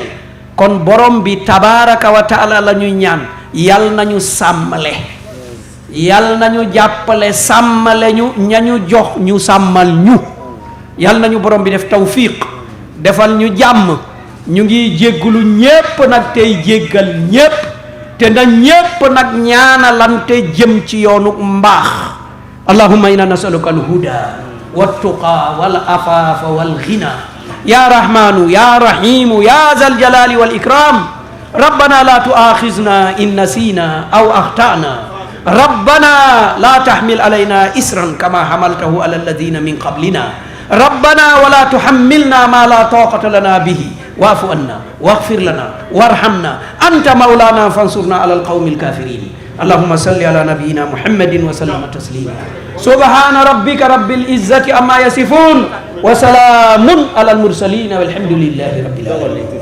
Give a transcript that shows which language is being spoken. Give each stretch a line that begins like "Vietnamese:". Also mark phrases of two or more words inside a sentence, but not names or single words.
Wolof: kon borom bi
Arabic: تبارك وتعالى
Wolof: la ñuy ñaan yal nañu sàmmale yal nañu jàppale sàmmale ñu ñañu jox ñu sàmmal ñu yal nañu borom bi def tawfiq defal ñu jàmm ñu ngi jéggulu ñépp nag tey jéggal ñépp te na ñépp nag ñaanalante jëm ci yoonu mbaax
Arabic: اللهم إنا نسألك الهدى والتقى والعفاف والغنى يا رحمن يا رحيم يا ذا الجلال والإكرام ربنا لا تؤاخذنا إن نسينا أو أخطأنا ربنا لا تحمل علينا إسرا كما حملته على الذين من قبلنا ربنا ولا تحملنا ما لا طاقة لنا به واعف عنا واغفر لنا وارحمنا أنت مولانا فانصرنا على القوم الكافرين اللهم صل على نبينا محمد وسلم تسليما سبحان ربك رب العزة عما يصفون وسلام على المرسلين والحمد لله رب العالمين